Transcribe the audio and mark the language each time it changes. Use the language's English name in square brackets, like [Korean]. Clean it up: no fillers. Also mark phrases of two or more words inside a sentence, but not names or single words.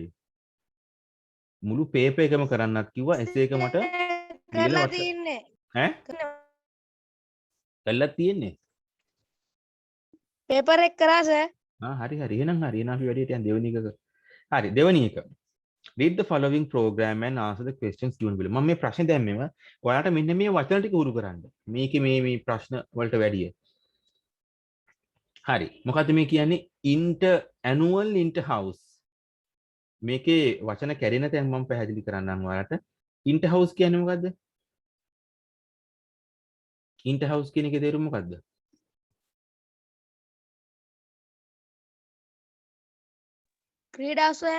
[Sinhala] මුළු පේපර් එකම කරන්නත් කිව්වා. එසේ එක මට කරලා තියෙන්නේ. ඈ? කළා තියෙන්නේ. පේපර් එක කරා සර්. හරි හරි. එහෙනම් අපි වැඩියට යන් දෙවෙනි එක. හරි දෙවෙනි එක. [English] Read the following program and answer the questions given below. [Sinhala] මම මේ ප්‍රශ්න දැම්මෙම ඔයාලට මෙන්න මේ වචන ටික උරු කරන්න. මේකේ මේ ප්‍රශ්න වලට වැඩිය. හරි. මොකද්ද මේ කියන්නේ? [English] annual inter house. [Sinhala] මේකේ වචන කැඩෙන තැන් මම පැහැදිලි කරන්නම් ඔයාලට. [English] inter house [Sinhala] කියන්නේ මොකද්ද? [English] inter house [Sinhala] කියන එකේ තේරුම මොකද්ද? ක්‍රීඩා සර්.